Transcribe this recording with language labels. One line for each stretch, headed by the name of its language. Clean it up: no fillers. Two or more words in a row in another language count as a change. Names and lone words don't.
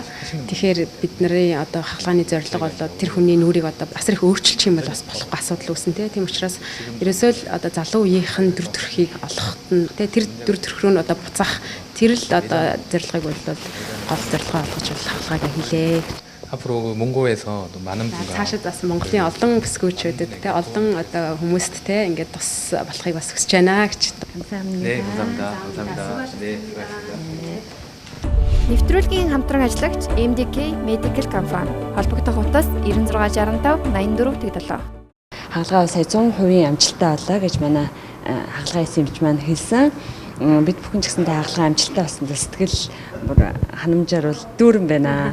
Mongolian: Тэгэхээр бидний одоо хагалгааны зорилго бол тэр хүний нүрийг одоо бас их өөрчилчих юм бол бас болохгүй асуудал үүснэ тийм учраас ерөөсөө л одоо залуу үеийнхэн дүр төрхийг олоход нь тэр дүр төрх рүү нь одоо буцаах тэр л одоо зорилгыг бол гол зорилгоо олгож хагалгааг хийлээ.
Korean: 앞으로 몽고에서 또 많은 분과
Mongolian: цаашид бас Монголын олон бүсгүүчүүдэд те олон одоо хүмүүст те ингээд тус болохыг бас хүсэж байна гэж.
Korean: 네, 감사합니다. 감사합니다. 네, 수고하셨습니다.
Mongolian: Нэвтрүүлгийн хамтран ажиллагч MDK Medical компани. Холбогдох утас 9665 84 87. Хагалгаа сая 100% амжилттай боллоо гэж манай хагалгаа хийсэн юмч маань хэлсэн. Бид бүхэн ч гэсэндээ хагалгаа амжилттай болсон сэтгэл бүр ханамжаар бол дүүрэн байна.